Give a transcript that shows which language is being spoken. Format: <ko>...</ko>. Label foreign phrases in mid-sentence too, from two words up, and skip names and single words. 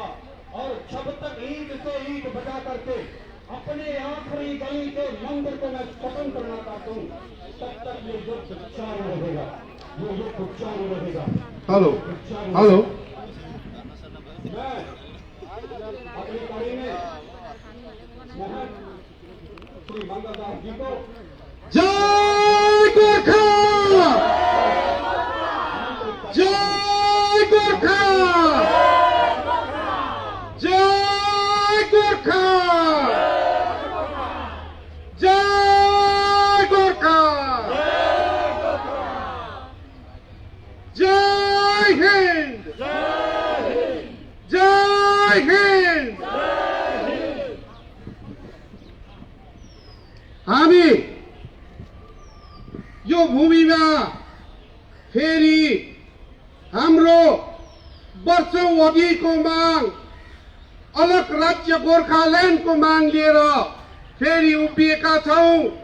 <hi>और जब तक ईंट से ईंट बजा करके अपने आखिरी गली के मंदिर को मैं खत्म करना चाहता हूँ, तब तक ये युद्ध चालू रहेगा, ये युद्ध चालू रहेगा।</hi> <en>hello hello,</en> <hi>मैं अपनी कड़ी में महंत श्री मंगलदास जी को</hi> <ne>जय गोर्खा, जय गोर्खा, जय गोर्खा, जय गोर्खा,</ne> <hi>जय हिंद, जय हिंद।</hi> <ne>हामी यो भूमिमा फेरि हाम्रो वर्षौं अघिको माग, अलग राज्य गोर्खाल्यान्डको माग लिएर फेरि उभिएका छौं।</ne>